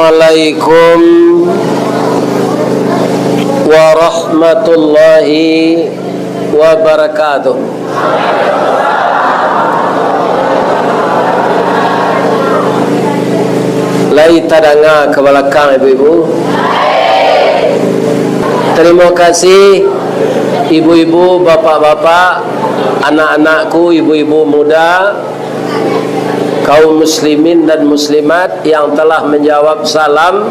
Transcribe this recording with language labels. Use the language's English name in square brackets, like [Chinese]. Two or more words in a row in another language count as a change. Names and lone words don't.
[Arabic] Assalamualaikum warahmatullahi wabarakatuh. [Minangkabau] Lai tadanga [Indonesian] ke belakang ibu-ibu. Terima kasih ibu-ibu, bapak-bapak, anak-anakku, ibu-ibu muda, kaum muslimin dan muslimat yang telah menjawab salam.